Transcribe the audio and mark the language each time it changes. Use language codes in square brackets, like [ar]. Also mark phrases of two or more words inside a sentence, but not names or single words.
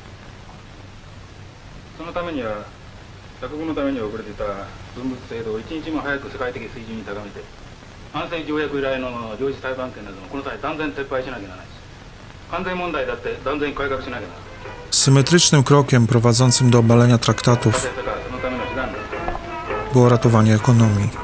[ja] そのためには、鎖国のために遅れていた文物制度を一日も早く世界的水準に高めて、安政条約以来の領事裁判権などもこの際断然撤廃しなきゃならないし、関税問題だって断然改革しなきゃならない。 [pl] Symetrycznym krokiem prowadzącym do obalenia traktatów było ratowanie ekonomii.